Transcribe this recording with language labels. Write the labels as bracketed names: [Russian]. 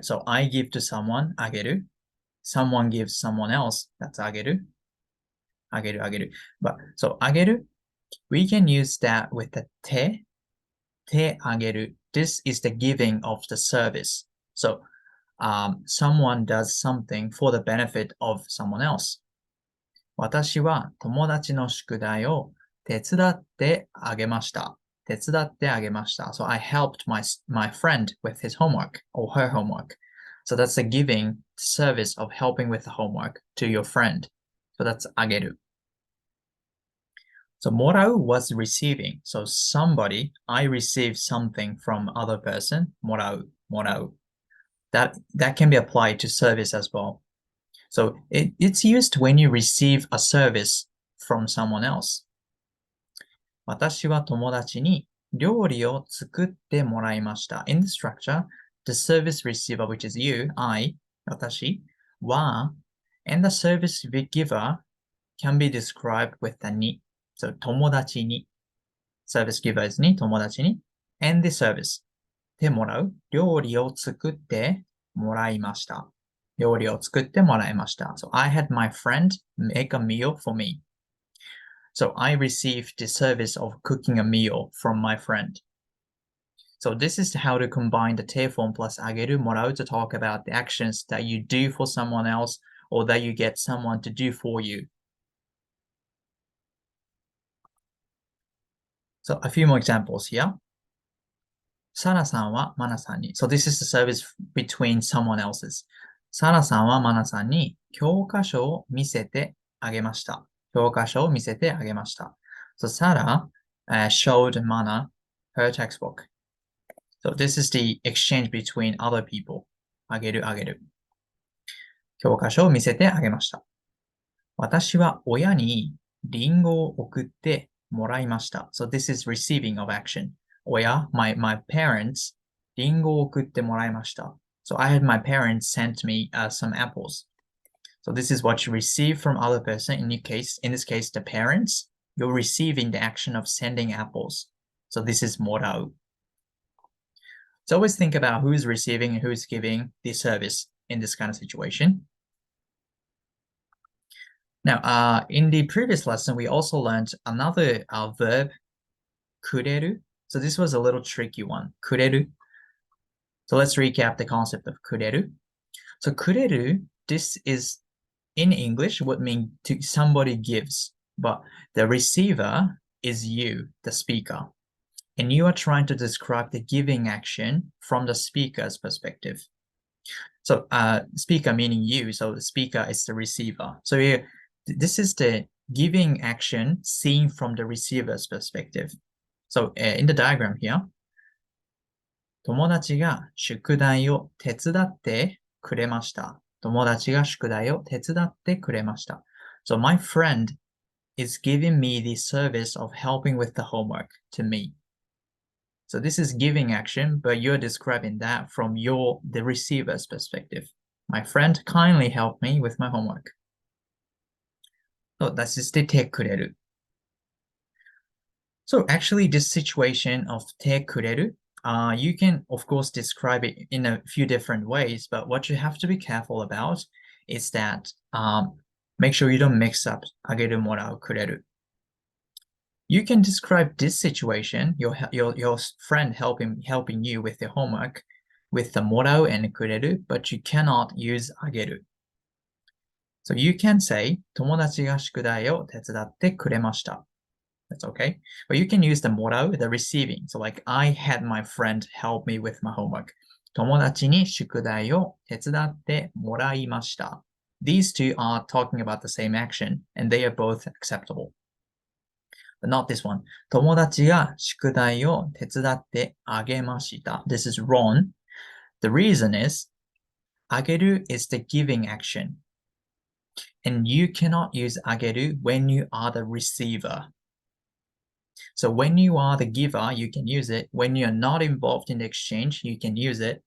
[English] So I give to someone, あげる. Someone gives someone else, that's あげる. [Japanese] あげる, あげる. [English] But so あげる, we can use that with the て あげる. This is the giving of the service. So someone does something for the benefit of someone else. [Japanese] 私は友達の宿題を手伝ってあげました。手伝ってあげました。 [English] So I helped my friend with his homework or her homework. So that's the giving service of helping with the homework to your friend. So that's あげる. So もらう was receiving. So somebody, I received something from other person. [Japanese] もらう, もらう. [English] That can be applied to service as well. So it's used when you receive a service from someone else. [Japanese] 私は友達に料理を作ってもらいました。 [English] In the structure, the service receiver, which is you, I, 私は, and the service giver can be described with the に. So 友達に, service giver is に、友達に, and the service, てもらう、 [Japanese] 料理を作ってもらいました。料理を作ってもらいました。 [English] So I had my friend make a meal for me. So I received the service of cooking a meal from my friend. So this is how to combine the て form plus [Japanese] あげる、もらう [English] to talk about the actions that you do for someone else or that you get someone to do for you. So a few more examples here. [Japanese] サラさんはマナさんに。 [English] So this is the service between someone else's. [Japanese] サラさんはマナさんに教科書を見せてあげました。教科書を見せてあげました。 [English] So Sarah showed Mana her textbook. So this is the exchange between other people. [Japanese] あげるあげる。教科書を見せてあげました。私は親にリンゴを送ってもらいました。 [English] So this is receiving of action. [Japanese] 親、 [English] my parents, [Japanese] リンゴを送ってもらいました。 [English] So I had my parents sent me some apples. So this is what you receive from other person. In this case, the parents, you're receiving the action of sending apples. So this is もらう. So always think about who's receiving and who's giving the service in this kind of situation. Now, in the previous lesson, we also learned another verb, くれる. So this was a little tricky one, くれる. So let's recap the concept of くれる. So くれる, this is in English would mean to somebody gives, but the receiver is you, the speaker. And you are trying to describe the giving action from the speaker's perspective. So speaker meaning you, so the speaker is the receiver. So here, this is the giving action seen from the receiver's perspective. So in the diagram here, [Japanese] 友達が宿題を手伝ってくれました。友達が宿題を手伝ってくれました。 [English] So my friend is giving me the service of helping with the homework to me. So this is giving action, but you're describing that from the receiver's perspective. My friend kindly helped me with my homework. So that's just てくれる. So actually this situation of てくれる, you can of course describe it in a few different ways, but what you have to be careful about is that make sure you don't mix up [Japanese] あげる、もらう、くれる. [English] You can describe this situation, your friend helping you with your homework, with the もらう and くれる, but you cannot use あげる. So you can say [Japanese] 友達が宿題を手伝ってくれました。 [English] That's okay. But you can use the もらう, the receiving. So like I had my friend help me with my homework. [Japanese] 友達に宿題を手伝ってもらいました. [English] These two are talking about the same action and they are both acceptable. But not this one. [Japanese] 友達が宿題を手伝ってあげました. [English] This is wrong. The reason is あげる is the giving action. And you cannot use あげる when you are the receiver. So when you are the giver, you can use it. When you're not involved in the exchange, you can use it.